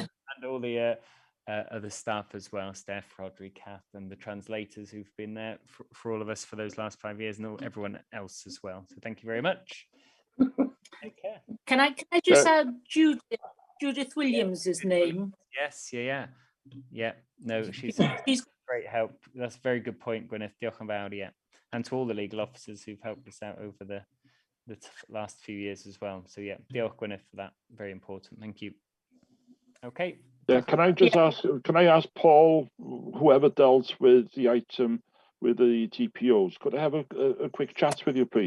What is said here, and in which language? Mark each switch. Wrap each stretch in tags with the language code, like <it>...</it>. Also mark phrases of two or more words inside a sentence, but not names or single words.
<en>And all the other staff as well, Steph, Rodri, Kath, and the translators who've been there for all of us for those last 5 years, and everyone else as well. So thank you very much. Take care. Can I just add Judith Williams's name? Yes, yeah. No, she's great help. That's a very good point, Gwyneth.</en> <cy>Diolch yn fawr,</cy> <en>yeah. And to all the legal officers who've helped us out over the last few years as well. So yeah, diolch Gwyneth for that. Very important. Thank you. Okay. Yeah, can I just ask? Can I ask Paul, whoever dealt with the item with the TPOs, could I have a quick chat with you, please?</en>